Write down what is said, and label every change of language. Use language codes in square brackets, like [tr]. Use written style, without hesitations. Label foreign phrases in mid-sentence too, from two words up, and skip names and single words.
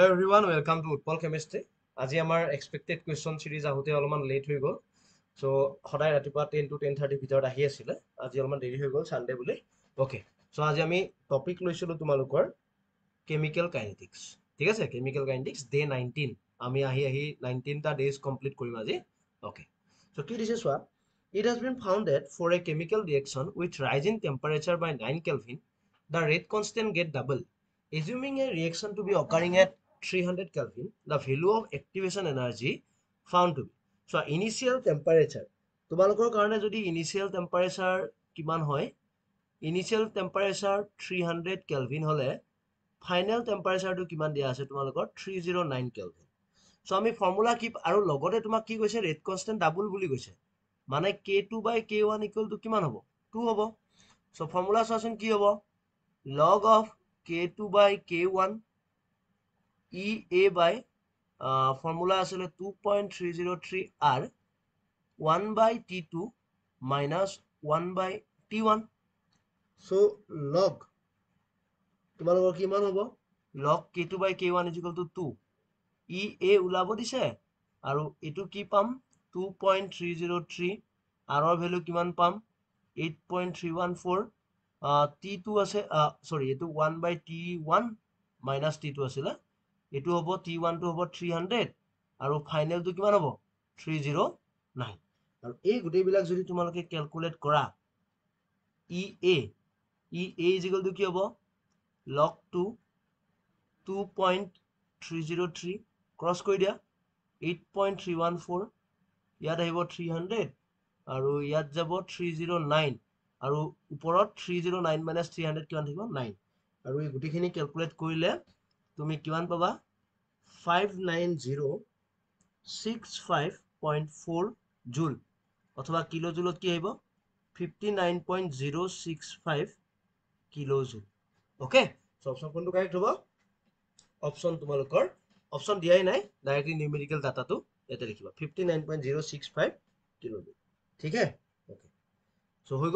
[en] everyone, welcome to Utpal Chemistry. [as] আজি আমাৰ [en] expected question series [as] আহোতে অলপমান late হৈ গ'ল। So সদায় ৰাতিপুৱা 10 to 10:30 ভিতৰত আহি আছিলে। আজি অলপমান দেৰি হৈ গ'ল Sunday বুলি। Okay. So আজি আমি টপিক লৈছিলো তোমালোকৰ [en] chemical kinetics. [as] ঠিক আছে? [en] Chemical kinetics day 19. [as] আমি আহি 19টা [en] days complete [as] কৰিম আজি। Okay. So কি দিছে চোৱা? [en] It has been found that for a chemical reaction with rise in temperature by 9 Kelvin, the rate constant get double. Assuming a reaction to be occurring at 300 Kelvin, the value of activation energy found to be. So initial temperature. [as] তোমালোকৰ কাৰণে যদি [en] initial temperature [as] কিমান হয়? [en] Initial temperature 300 Kelvin [as] হলে [en] final temperature [as] টো কিমান দিয়া আছে তোমালোকৰ 309 Kelvin. So আমি ফৰ্মুলা কি আৰু লগতে তোমাক কি কৈছে [en] rate constant double [as] বুলি কৈছে। মানে [en] K2 by K1 equal to [as] কিমান হ'ব? 2 হ'ব। So ফৰ্মুলা চোৱাচোন কি হ'ব? [en] Log of K2 by K1 EA by formula আসলে 2.303 R 1 by T2 minus 1 by T1. [as] So log তোমালোকৰ কিমান হ'ব? [en] Log K2 by K1 is equal to 2. [as] EA ওলাব দিছে আৰু এটো কি পাম 2.303 R ৰ ভ্যালু কিমান পাম 8.314 T2 আছে সৰি এটো [en] 1 by T1 minus T2 [as] আছিলে এটো হ'ব T1 টো হ'ব 300 আৰু ফাইনাল টো কিমান হ'ব 309 আৰু এই গুটেই বিলাক যদি তোমালোকে ক্যালকুলেট কৰা [en] EA is equal to [as] কি হ'ব [en] log 2 [as] 2.303 ক্রস কৰি দিয়া 8.314 ইয়াত আহিব 300 আৰু ইয়াত যাব 309 আৰু ওপৰত [en] 309 minus 300 [as] কিমান থাকিব 9 আৰু এই গুটিখিনি ক্যালকুলেট কৰিলে তুমি কিমান পাবা 59065.4 জুল অথবা [en] kilo jouleত [as] কি আহিব 59.065 [en] kilo joule okay so [as] অপশন কোনটো কারেক্ট হ'ব অপশন তোমালোকৰ অপশন দিয়াই নাই [en] directly numerical dataটো [as] ইয়াতে লিখিবা 59.065 [en] kilo joule [as] ঠিক আছে [en] okay so [as] হৈ